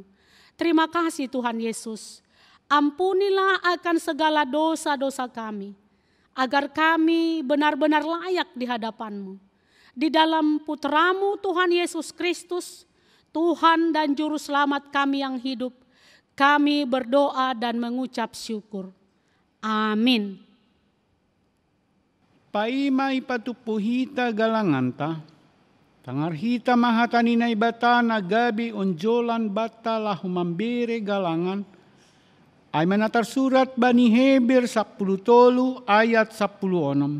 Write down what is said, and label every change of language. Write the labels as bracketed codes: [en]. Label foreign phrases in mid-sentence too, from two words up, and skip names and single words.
[id] Terima kasih Tuhan Yesus. Ampunilah akan segala dosa-dosa kami, agar kami benar-benar layak di hadapan-Mu. Di dalam Putra-Mu Tuhan Yesus Kristus, Tuhan dan Juru Selamat kami yang hidup, kami berdoa dan mengucap syukur. Amin. [bts] Paimay patupuhita galanganta, tangarhita mahatanina ibata na gabi onjolan bata lahumambire galangan, ay manatar surat Bani Heber 10 ayat 16.